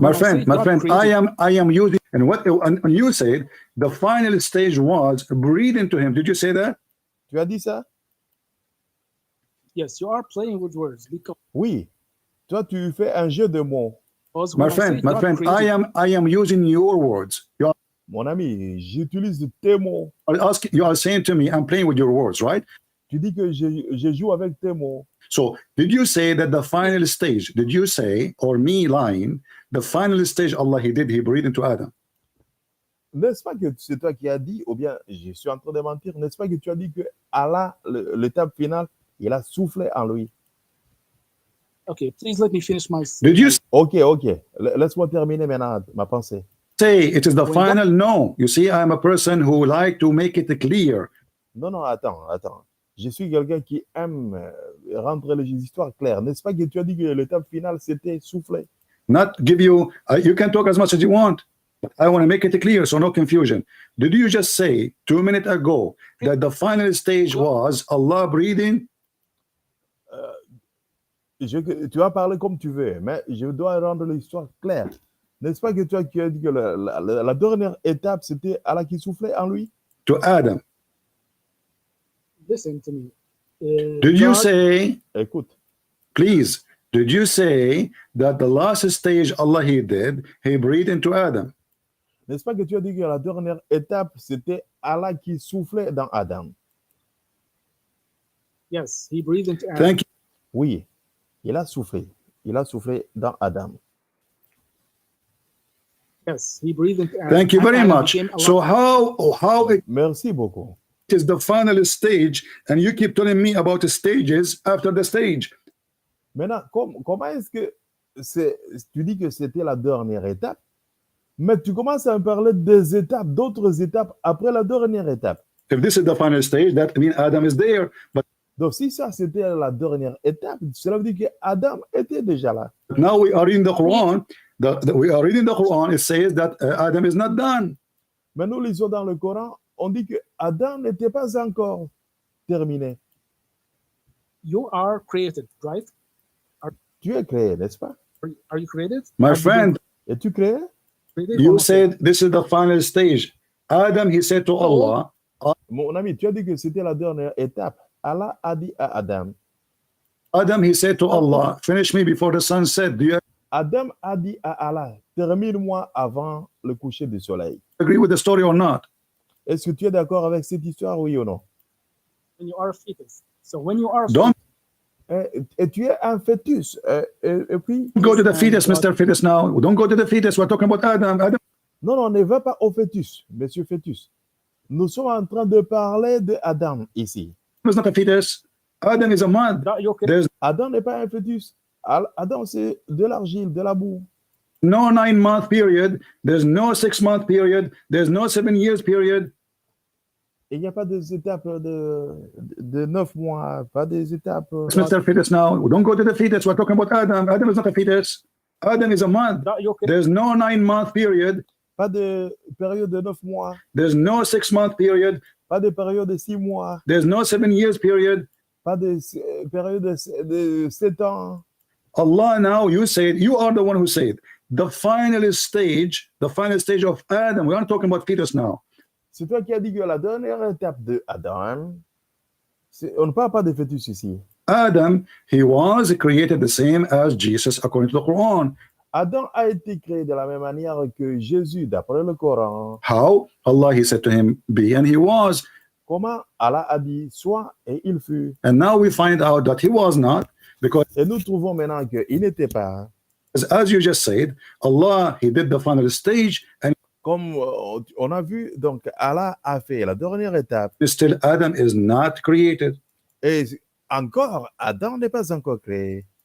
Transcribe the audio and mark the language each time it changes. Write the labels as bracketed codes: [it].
[en] My friend, I am using, and what and you said the final stage was breathe into him. Did you say that? [fr] Tu as dit ça? [en] Yes, you are playing with words because. [fr] Oui. Toi, tu fais un jeu de mots. [en] My friend, I am using your words. [fr] Mon ami, j'utilise tes mots. [en] You are saying to me, I'm playing with your words, right? [fr] Tu dis que je joue avec tes mots. [en] So, did you say that the final stage, did you say, or me lying, the final stage Allah He did, He breathed into Adam? [fr] N'est-ce pas que c'est toi qui as dit, ou bien je suis en train de mentir, n'est-ce pas que tu as dit que Allah, l'étape finale, il a soufflé en lui? [en] Okay, please let me finish my. Did you Ok. [fr] Laisse-moi terminer maintenant ma pensée. [en] Say it is the final? No. You see, I am a person who like to make it clear. [fr] Non, attends. Je suis quelqu'un qui aime rendre les histoires claires. N'est-ce pas que tu as dit que l'étape finale, c'était souffler? [en] Not give you, you can talk as much as you want, but I want to make it clear so no confusion. Did you just say 2 minutes ago that the final stage was Allah breathing? [fr] Tu vas parler comme tu veux, mais je dois rendre l'histoire claire. N'est-ce pas que tu as dit que la dernière étape, c'était Allah qui soufflait en lui? [en] To Adam. Listen to me. Did you say, [fr] écoute, [en] please, did you say that the last stage Allah He did, He breathed into Adam? [fr] N'est-ce pas que tu as dit que la dernière étape, c'était Allah qui soufflait dans Adam? [en] Yes, He breathed into Adam. Thank you. [fr] Oui, il a soufflé dans Adam. [en] Yes, He breathed into Adam. Thank you very much. So how it [fr] Merci beaucoup. [en] is the final stage, and you keep telling me about the stages after the stage. [fr] Maintenant, comment est-ce que tu dis que c'était la dernière étape, mais tu commences à me parler des étapes, d'autres étapes après la dernière étape. [en] If this is the final stage, that means Adam is there. But [fr] Donc, si ça c'était la dernière étape, cela veut dire que Adam était déjà là. [en] now we are in the Quran. We are reading the Quran. It says that Adam is not done. [fr] Mais nous lisons dans le Coran, on dit que Adam n'était pas encore terminé. [en] You are created, right? [fr] Tu es créé, n'est-ce pas? [en] Are you created? My friend, [fr] Es-tu créé? [en] you said this is the final stage. Adam, he said to Allah. [fr] Mon ami, tu as dit que c'était la dernière étape. Allah a dit à Adam. [en] Adam, he said to Allah, finish me before the sun set. Do you [fr] Adam a dit à Allah, termine-moi avant le coucher du soleil. [en] agree with the story or not? [fr] Est-ce que tu es d'accord avec cette histoire, oui ou non? [en] When you are a fetus. So when you are a Don't [fr] Et tu es un fœtus. Et puis, [en] go to the fetus, Mr. Fetus now. Don't go to the fetus. We're talking about Adam. [fr] non, ne va pas au fœtus, monsieur fœtus. Nous sommes en train de parler de Adam ici. [en] Adam is not a fetus. Adam is a man. There's [fr] Adam n'est pas un fœtus. Adam, c'est de l'argile, de la boue. [en] no 9-month period. There's no 6-month period. There's no 7 years period. [fr] Il n'y a pas des étapes de 9 mois, pas des étapes. [en] Mr. Fetus now. Don't go to the fetus. We're talking about Adam. Adam is not a fetus. Adam is a man. There's no 9-month period. [fr] Pas de période de 9 mois. [en] There's no 6-month period. [fr] Pas de période de 6 mois. [en] There's no 7 years period. [fr] Pas de période de 7 ans. [en] Allah now, you said, you are the one who said, the final stage of Adam. We aren't talking about fetus now. [fr] C'est toi qui as dit que la dernière étape de Adam, on ne parle pas de fœtus ici. [en] Adam, he was created the same as Jesus according to the Quran. [fr] Adam a été créé de la même manière que Jésus, d'après le Coran. [en] How? Allah, he said to him, be, and he was. [fr] Comment Allah a dit soit et il fut. [en] And now we find out that he was not, because [fr] Et nous trouvons maintenant qu'il n'était pas. [en] as you just said, Allah, he did the final stage, and [fr] Comme on a vu, donc Allah a fait la dernière étape. [en] still Adam is not created. [fr] Et encore, Adam n'est pas encore créé.